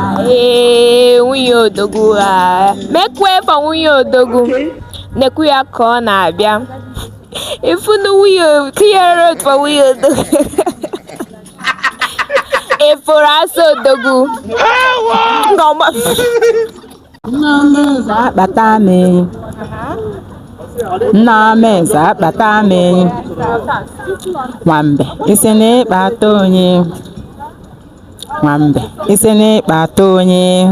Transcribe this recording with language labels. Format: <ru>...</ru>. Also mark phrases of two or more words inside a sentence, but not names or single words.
<ig>Ee, nwunye odogwu,</ig> <en>ah. Make way for</en> <ig>nwunye odogwu. Nekwu ya ka ọ na-abịa. Ifunu nwunye,</ig> <en>clear road for</en> <ig>nwunye odogwu. Ifuru asọ odogwu. Ngọma. Nna m eze akpata m enyi. Nna m eze akpata m enyi. Nwambe, isi na ịkpata onye. Nwambe, isi na ịkpata onye.</ig>